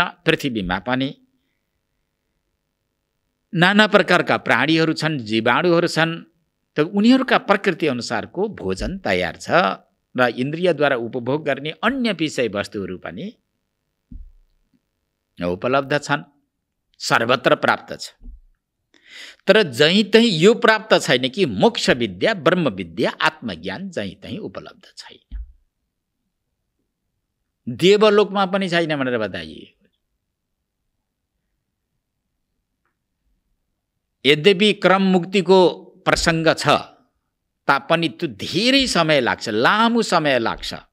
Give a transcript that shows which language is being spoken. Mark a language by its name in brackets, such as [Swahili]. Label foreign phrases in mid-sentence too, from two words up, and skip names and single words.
[Nepali] पृथ्वीमा पनि नाना प्रकारका प्राणीहरू छन्, जीवाणुहरू छन्, त उनीहरूका प्रकृति अनुसारको भोजन तयार छ। र इन्द्रियद्वारा उपभोग गर्ने अन्य विषयवस्तुहरू पनि उपलब्ध छन्, सर्वत्र प्राप्त छ। तर जहीँ तहीँ यो प्राप्त छैन कि मोक्ष विद्या, ब्रह्म विद्या, आत्मज्ञान जहीँ तहीँ उपलब्ध छैन। देवलोकमा पनि छैन भनेर बताइए। यद्यपि क्रम मुक्तिको प्रसङ्ग छ तापनि त्यो धेरै समय लाग्छ, लामो समय लाग्छ।